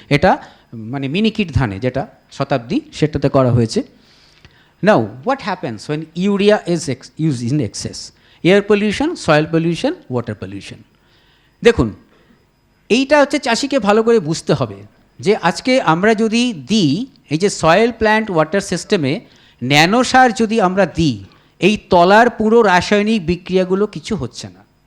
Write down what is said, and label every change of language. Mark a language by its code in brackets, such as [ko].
[bn] এটা মানে মিনিকিট ধানে যেটা শতাব্দী সেটাতে করা হয়েছে। [en] Now what happens when urea is used in excess? [bn] Air pollution, soil pollution, water pollution. দেখুন এইটা হচ্ছে চাষিকে ভালো করে বুঝতে হবে যে আজকে আমরা যদি দিই এই যে সয়েল প্ল্যান্ট ওয়াটার সিস্টেমে ন্যানো সার যদি আমরা দিই, এই তলার পুরো রাসায়নিক বিক্রিয়াগুলো কিছু হচ্ছে না।